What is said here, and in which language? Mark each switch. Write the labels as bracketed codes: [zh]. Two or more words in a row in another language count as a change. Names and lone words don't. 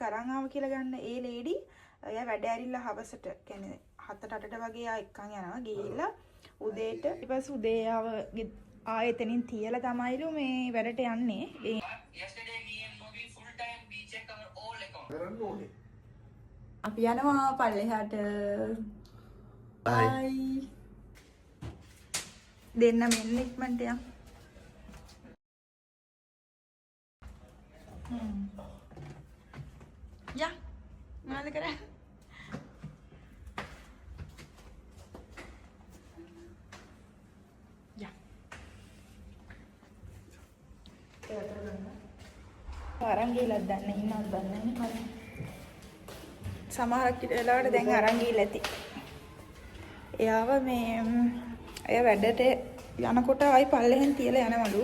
[si] අරන් ආව කියලා ගන්න ඒ ලේඩි එයා වැඩ ඇරිලා හවසට කියන්නේ 7-8ට වගේ ආ එක්කන් යනවා ගිහිල්ලා උදේට ඊට පස්සේ උදේ ආව එතනින් තියලා තමයිලු මේ වැඩට යන්නේ ඒ අපි යනවා පල්ලෙහාට බයි දෙන්න මෙන්න ඉක්මනට යන්න. Ya, mana kira? Ya. අරන් ගිහලා දැන් ඉන්නවද දන්නේ නැහැ. සමහරක් වෙලාවට දැන් අරන් ගිහලා ඇති. එයාව මේ එයා වැඩට යනකොට ආයි පල්ලෙහෙන් තියලා යනවලු.